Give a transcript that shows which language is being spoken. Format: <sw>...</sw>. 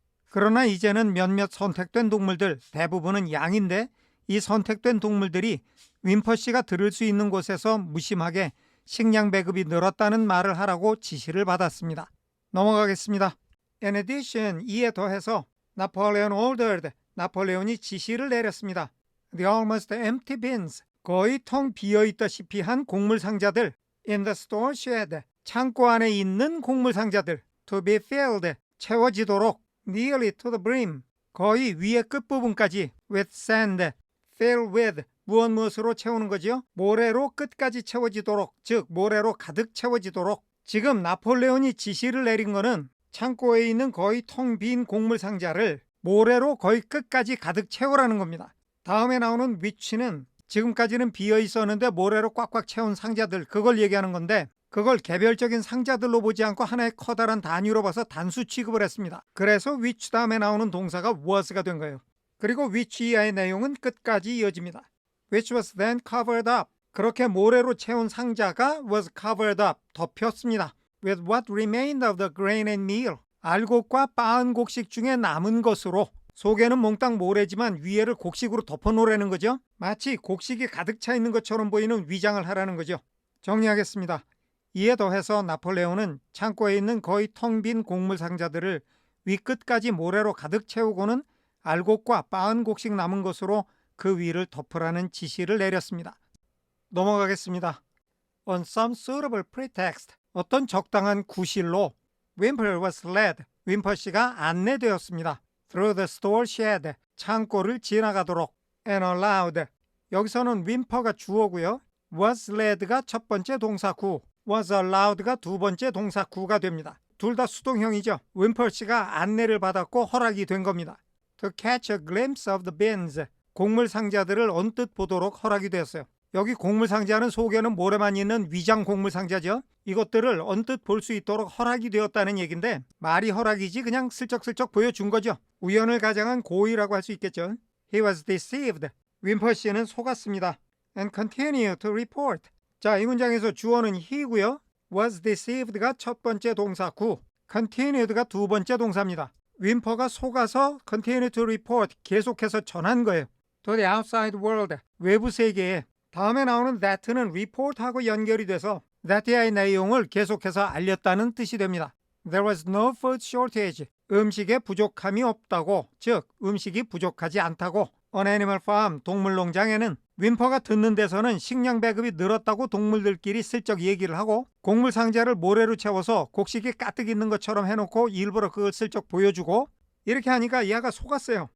<ko>그러나 이제는 몇몇 선택된 동물들, 대부분은 양인데 이 선택된 동물들이 윈퍼 씨가 들을 수 있는 곳에서 무심하게 식량 배급이 늘었다는 말을 하라고 지시를 받았습니다. 넘어가겠습니다.</ko> <en>In addition,</en> <ko>이에 더해서 나폴레온 ordered, 나폴레온이 지시를 내렸습니다.</ko> <en>The almost empty bins,</en> <ko>거의 텅 비어있다시피 한 곡물 상자들</ko> <en>in the store shed,</en> <ko>창고 안에 있는 곡물 상자들</ko> <en>to be filled,</en> <ko>채워지도록</ko> <en>nearly to the brim,</en> <ko>거의 위의 끝부분까지</ko> <en>with sand, fill with,</en> <ko>무엇으로 채우는 거지요? 모래로 끝까지 채워지도록, 즉 모래로 가득 채워지도록. 지금 나폴레온이 지시를 내린 거는 창고에 있는 거의 텅 빈 곡물 상자를 모래로 거의 끝까지 가득 채우라는 겁니다. 다음에 나오는 위치는 지금까지는 비어 있었는데 모래로 꽉꽉 채운 상자들, 그걸 얘기하는 건데 그걸 개별적인 상자들로 보지 않고 하나의 커다란 단위로 봐서 단수 취급을 했습니다. 그래서 which 다음에 나오는 동사가 was가 된 거예요. 그리고 which 이하의 내용은 끝까지 이어집니다.</ko> <en>which was then covered up,</en> <ko>그렇게 모래로 채운 상자가 was covered up, 덮였습니다.</ko> <en>with what remained of the grain and meal,</en> <ko>알곡과 빻은 곡식 중에 남은 것으로. 속에는 몽땅 모래지만 위에를 곡식으로 덮어놓으라는 거죠. 마치 곡식이 가득 차 있는 것처럼 보이는 위장을 하라는 거죠. 정리하겠습니다. 이에 더해서 나폴레온은 창고에 있는 거의 텅 빈 곡물 상자들을 위끝까지 모래로 가득 채우고는 알곡과 빻은 곡식 남은 것으로 그 위를 덮으라는 지시를 내렸습니다. 넘어가겠습니다.</ko> <en>On some suitable pretext,</en> <ko>어떤 적당한 구실로</ko> <en>Wimper was led,</en> <ko>윈퍼 씨가 안내되었습니다.</ko> <en>Through the store shed,</en> <ko>창고를 지나가도록.</ko> <en>And allowed,</en> <ko>여기서는 윈퍼가 주어고요. was led가 첫 번째 동사구, was allowed가 두 번째 동사구가 됩니다. 둘 다 수동형이죠. 윈퍼 씨가 안내를 받았고 허락이 된 겁니다.</ko> <en>To catch a glimpse of the bins,</en> <ko>곡물 상자들을 언뜻 보도록 허락이 되었어요. 여기 곡물 상자는 속에는 모래만 있는 위장 곡물 상자죠. 이것들을 언뜻 볼 수 있도록 허락이 되었다는 얘기인데 말이 허락이지 그냥 슬쩍슬쩍 보여준 거죠. 우연을 가장한 고의라고 할 수 있겠죠.</ko> <en>He was deceived,</en> <ko>윈퍼 씨는 속았습니다.</ko> <en>And continue to report,</en> <ko>자, 이 문장에서 주어는 he고요. was deceived가 첫 번째 동사구, continued가 두 번째 동사입니다. 윈퍼가 속아서 continue to report, 계속해서 전한 거예요.</ko> <en>To the outside world,</en> <ko>외부 세계에. 다음에 나오는 that는 report하고 연결이 돼서 that의 내용을 계속해서 알렸다는 뜻이 됩니다.</ko> <en>There was no food shortage,</en> <ko>음식에 부족함이 없다고, 즉 음식이 부족하지 않다고.</ko> <en>On Animal Farm,</en> <ko>동물농장에는 윈퍼가 듣는 데서는 식량 배급이 늘었다고 동물들끼리 슬쩍 얘기를 하고 곡물 상자를 모래로 채워서 곡식이 가득 있는 것처럼 해놓고 일부러 그걸 슬쩍 보여주고 이렇게 하니까 얘가 속았어요.</ko>